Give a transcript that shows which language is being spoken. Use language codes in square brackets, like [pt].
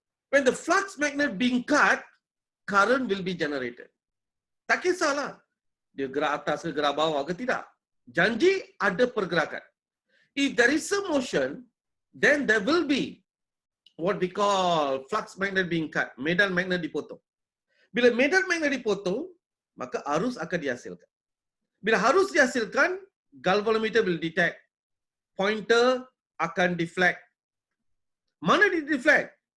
[en] When the flux magnet being cut, current will be generated. [ms] Tak kisahlah dia gerak atas ke gerak bawah ke tidak. Janji ada pergerakan. [en] If there is a motion, then there will be what we call flux magnet being cut. [ms] Medan magnet dipotong. Bila medan magnet dipotong, maka arus akan dihasilkan. Bila arus dihasilkan, galvanometer [en] will detect. [ms] Pointer akan deflect. Mana di deflect?